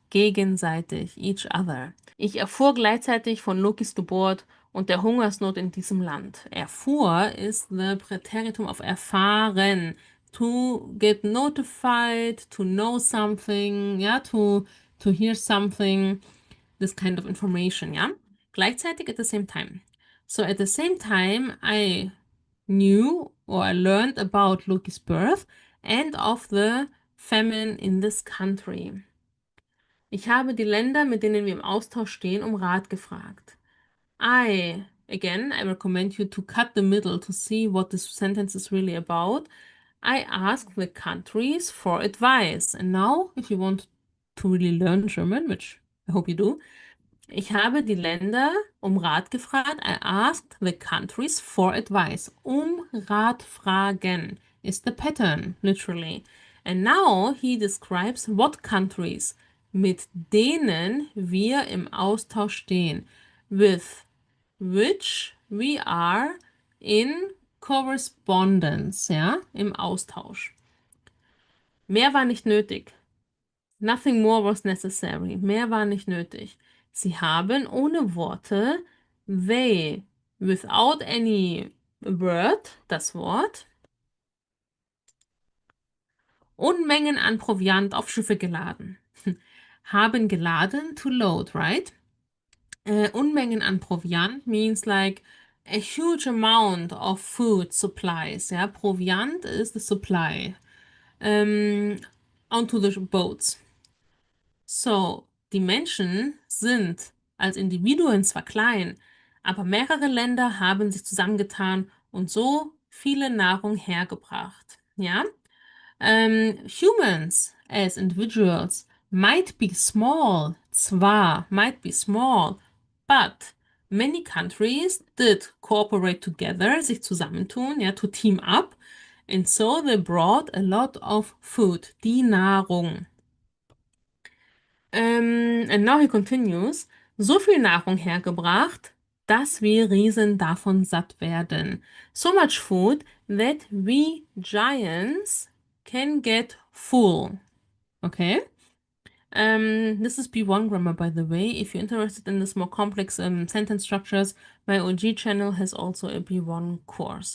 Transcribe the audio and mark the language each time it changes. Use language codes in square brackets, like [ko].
[en] Gegenseitig, each other. [de] Ich erfuhr gleichzeitig von Lokis Geburt und der Hungersnot in diesem Land. [en] Erfuhr ist the Präteritum of erfahren. To get notified, to know something, ja, to hear something, this kind of information, ja. Gleichzeitig at the same time. So at the same time, I knew or I learned about Loki's birth and of the famine in this country. [de] Ich habe die Länder, mit denen wir im Austausch stehen, um Rat gefragt. [en] I recommend you to cut the middle to see what this sentence is really about. I asked the countries for advice. And now, if you want to really learn German, which I hope you do, [de] ich habe die Länder um Rat gefragt. [en] I asked the countries for advice. [de] Um Rat fragen [en] is the pattern, literally. And now he describes what countries, [de] mit denen wir im Austausch stehen. [en] With which we are in correspondence, ja, im Austausch. [de] Mehr war nicht nötig. [en] Nothing more was necessary. [de] Mehr war nicht nötig. Sie haben ohne Worte, [en] they, without any word, [de] das Wort, Unmengen an Proviant auf Schiffe geladen. [en] Haben geladen, to load, right? [de] Unmengen an Proviant [en] means like a huge amount of food supplies. Ja, Proviant is the supply. Onto the boats. [de] So, die Menschen sind als Individuen zwar klein, aber mehrere Länder haben sich zusammengetan und so viele Nahrung hergebracht. Ja? [en] Humans as individuals might be small, zwar might be small, but many countries did cooperate together, sich zusammentun, ja, to team up, and so they brought a lot of food, die Nahrung. And now he continues, [de] so viel Nahrung hergebracht, dass wir Riesen davon satt werden. [en] So much food that we giants can get full. Okay? This is B1 grammar, by the way. If you're interested in this more complex sentence structures, my OG channel has also a B1 course.